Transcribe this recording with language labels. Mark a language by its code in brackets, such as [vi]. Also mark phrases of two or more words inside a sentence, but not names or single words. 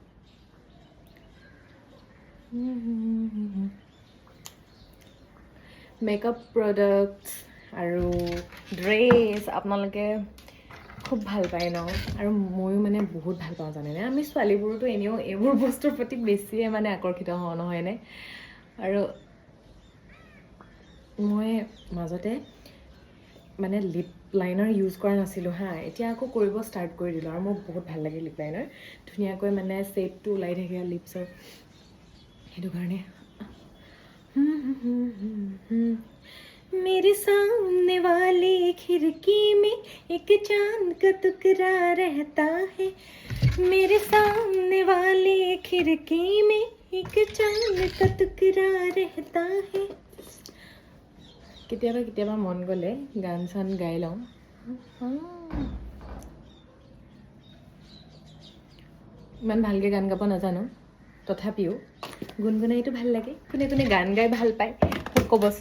[en] makeup products [as] আৰু ড্ৰেছ আপোনালোকে খুব ভাল পায় ন আৰু ময়ো মানে বহুত ভাল পাওঁ জানেনে আমি ছোৱালীবোৰতো এনেও এইবোৰ বস্তুৰ প্ৰতি বেছিয়ে মানে আকৰ্ষিত হওঁ নহয়নে আৰু মই মাজতে মানে [en] lip liner [as] ইউজ কৰা নাছিলোঁ হা এতিয়া আকৌ কৰিব ষ্টাৰ্ট কৰি দিলোঁ আৰু মোক বহুত ভাল লাগে [en] lip liner [as] ধুনীয়াকৈ মানে ছেটটো ওলাই থাকে লিপছৰ সেইটো কাৰণে [hi] मेरे सामने वाली खिड़की में एक चांद का टुकड़ा रहता है मेरे सामने वाली खिड़की में एक चांद का टुकड़ा रहता है [as] কেতিয়াবা মন গ'লে গান চান গাই লওঁ ইমান ভালকৈ গান গাব নাজানো তথাপিও গুণগুণাইতো ভাল লাগে কোনে গান গাই ভাল পায় মোক ক'বচোন